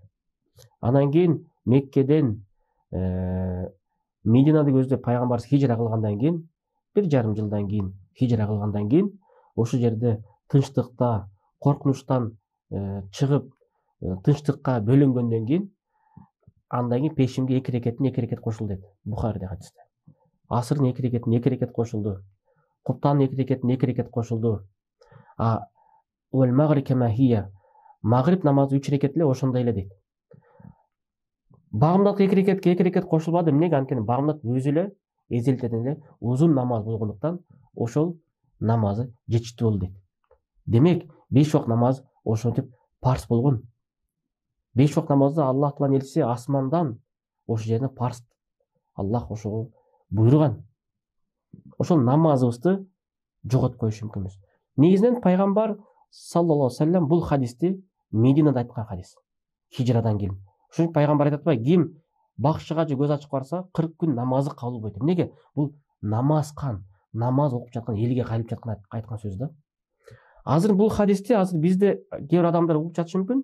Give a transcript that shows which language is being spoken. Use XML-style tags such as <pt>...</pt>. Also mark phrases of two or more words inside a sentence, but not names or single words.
<ky>Анан кийин Меккеден Мединада көздөп пайгамбарыбыз хижра кылгандан кийин, 1,5 жылдан кийин хижра кылгандан кийин, ошол жерде тынчтыкта, коркунучтан чыгып, тынчтыкка бөлөнгөндөн кийин, андан кийин пешимге 2 рекеттин 2 рекет кошулду дейт Бухариде хадисте. Асырдын 2 рекеттин 2 рекет кошулду. Куптанын 2 рекеттин 2 рекет кошулду.</ky> <ar>والمغرب كما هي.</ar> <ky>Магриб намазы 3 рекет эле, ошондой эле дейт. Багымдат 2 рекетке 2 рекет кошулбады. Эмнеге? Анткени багымдат өзү эле эзелтеден эле узун намаз болгондуктан ошол намазы жетиштүү болду дейт. Демек, 5 убак намаз ошентип парыз болгон. 5 убак намазды Аллах Тааланын элчиси асмандан ошол жерде парыз. Аллах ошого буйруган. Ошол намазыбызды жоготуп коюш мүмкүн эмес. Негизинен пайгамбар</ky> <ar>صلى الله عليه وسلم</ar> <ky>бул хадисти Мединада айткан хадис. Хижрадан кийин. Ошон пайгамбар айтат атпайбы, ким бакчыга же көз ачып барса 40 күн намазы кабыл болбойт. Эмнеге? Бул намаз окуп жаткан элге кайрылып жаткан айткан сөз да. Азыр бул хадисти бизде кээ бир адамдар угуп жатышы мүмкүн.</ky>